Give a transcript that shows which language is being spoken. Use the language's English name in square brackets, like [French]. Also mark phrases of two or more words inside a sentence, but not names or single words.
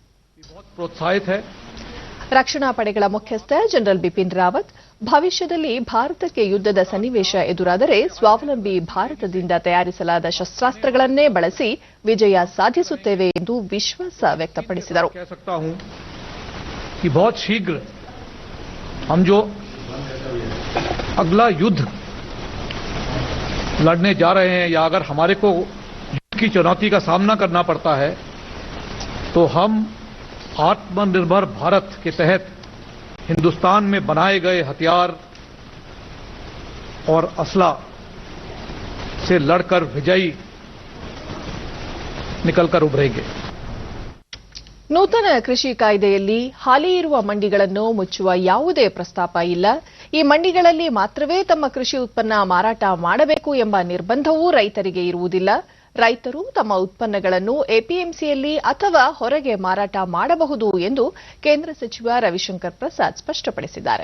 [Kannada] ರಕ್ಷಣಾ ಪಡೆಗಳ ಮುಖ್ಯಸ್ಥ ಜನರಲ್ ಬಿಪಿನ್ ರಾವತ್ ಭವಿಷ್ಯದಲ್ಲಿ ಭಾರತಕ್ಕೆ ಯುದ್ಧದ ಸನ್ನಿವೇಶ ಎದುರಾದರೆ ಸ್ವಾವಲಂಬಿ ಭಾರತದಿಂದ ತಯಾರಿಸಲಾದ ಶಸ್ತ್ರಾಸ್ತ್ರಗಳನ್ನೇ ಬಳಸಿ ವಿಜಯ ಸಾಧಿಸುತ್ತೇವೆ ಎಂದು ವಿಶ್ವಾಸ ವ್ಯಕ್ತಪಡಿಸಿದರು. [Hindi] बहुत शीघ्र हम जो अगला युद्ध लड़ने जा रहे हैं या अगर हमारे को युद्ध की चुनौती का सामना करना पड़ता है तो हम आत्मनिर्भर भारत के तहत हिंदुस्तान में बनाए गए हथियार और असला से लड़कर विजयी निकलकर उभरेंगे. [Kannada] ನೂತನ ಕೃಷಿ ಕಾಯ್ದೆಯಲ್ಲಿ ಹಾಲಿ ಇರುವ ಮಂಡಿಗಳನ್ನು ಮುಚ್ಚುವ ಯಾವುದೇ ಪ್ರಸ್ತಾಪ ಇಲ್ಲ. ಈ ಮಂಡಿಗಳಲ್ಲಿ ಮಾತ್ರವೇ ತಮ್ಮ ಕೃಷಿ ಉತ್ಪನ್ನ ಮಾರಾಟ ಮಾಡಬೇಕು ಎಂಬ ನಿರ್ಬಂಧವೂ ರೈತರಿಗೆ ಇರುವುದಿಲ್ಲ. ರೈತರು ತಮ್ಮ ಉತ್ಪನ್ನಗಳನ್ನು ಎಪಿಎಂಸಿಯಲ್ಲಿ ಅಥವಾ ಹೊರಗೆ ಮಾರಾಟ ಮಾಡಬಹುದು ಎಂದು ಕೇಂದ್ರ ಸಚಿವ ರವಿಶಂಕರ್ ಪ್ರಸಾದ್ ಸ್ಪಷ್ಟಪಡಿಸಿದ್ದಾರೆ.